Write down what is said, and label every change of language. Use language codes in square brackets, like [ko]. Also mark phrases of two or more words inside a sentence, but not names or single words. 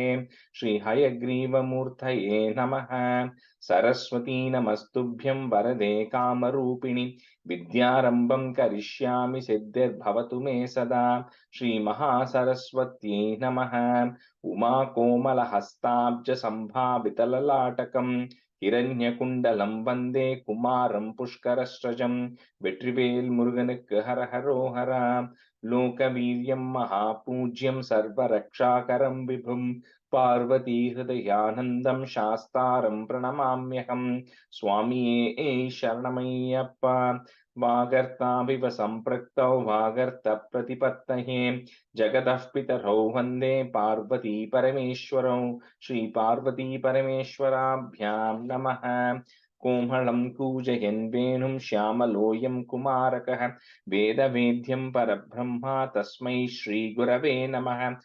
[sa] श्रीहयग्रीवमूर्तये नमः। सरस्वती नमस्तुभ्यं वरदे कामरूपिणि विद्यारम्भं करिष्यामि सिद्धिर्भवतु मे सदा। श्रीमहासरस्वत्यै नमः। उमाकोमलहस्ताब्जसम्भावितललाटकम् हिरण्यकुण्डलं वन्दे कुमारं पुष्करस्रजं। [ta] வெற்றிவேல் முருகனுக்கு ஹர ஹரோஹரா. [sa] लोकवीर्यम् महापूज्यम् सर्वरक्षाकरम् विभुम् पार्वती हृदयानन्दम् शास्तारम् प्रणमाम्यकम्. [ta] சுவாமியே சரணமையப்பா. [sa] वागर्थाविव सम्प्रक्तौ वागर्थ प्रतिपत्तये जगतः पितरौ वन्दे पार्वती परमेश्वरौ। श्री पार्वती परमेश्वराभ्यां नमः। कोमलं कूजयन् वेणुं श्यामलोऽयं कुमारकः वेदवेद्यं परब्रह्मा तस्मै श्रीगुरवे नमः।